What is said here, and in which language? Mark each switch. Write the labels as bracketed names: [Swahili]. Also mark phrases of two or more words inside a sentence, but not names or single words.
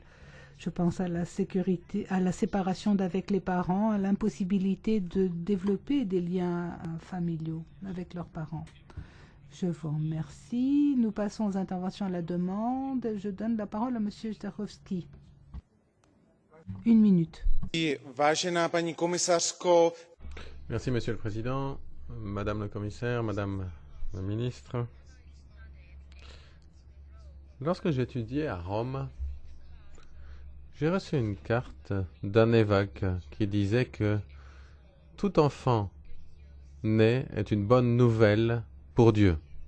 [French] Je pense à la sécurité, à la séparation d'avec les parents, à l'impossibilité de développer des liens familiaux avec leurs parents. Je vous remercie. Nous passons aux interventions à la demande. Je donne la parole à Monsieur Zdechovský. Une minute. [Czech] Vážená paní komisařko. [French] Merci, Monsieur le Président, Madame le Commissaire, Madame la Ministre. Lorsque j'étudiais à Rome, j'ai reçu une carte d'un évêque qui disait que tout enfant né est une bonne nouvelle pour Dieu.